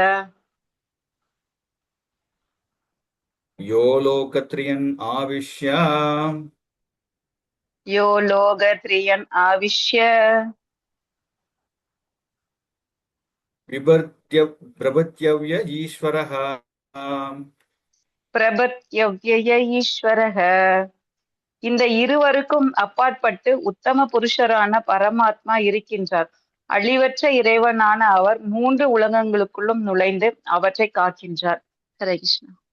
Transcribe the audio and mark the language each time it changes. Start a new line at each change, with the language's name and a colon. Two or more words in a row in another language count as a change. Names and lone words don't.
Sanskrit: यो लोकत्रियन् आविश्य यो लोकत्रियम् आविश्य प्रभृत्यव्य ईश्वरः प्रभत्यव्यय ईश्वरः.
Tamil: இந்த இருவருக்கும் அப்பாற்பட்டு உத்தம புருஷரான பரமாத்மா இருக்கின்றார். அழிவற்ற இறைவனான அவர் 3 உலகங்களுக்குள்ளும் நுழைந்து அவற்றை காக்கின்றார்.
Sanskrit: हरे कृष्ण.